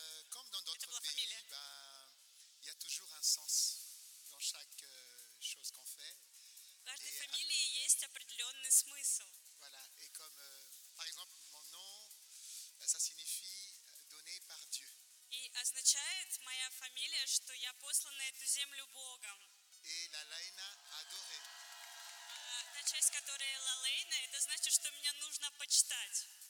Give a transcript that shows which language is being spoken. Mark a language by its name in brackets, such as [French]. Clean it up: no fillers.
[French] Comme dans d'autres pays, y a toujours un sens dans chaque chose qu'on fait. [Russian] В каждой фамилии есть определенный смысл. [French] Voilà, et comme, par exemple, mon nom, ça signifie donné par Dieu. [Russian] И означает моя фамилия, что я послан на эту землю Богом. [French] Et la Laina adoré. [Russian] Та часть, которая La Laina, это значит, что меня нужно почитать.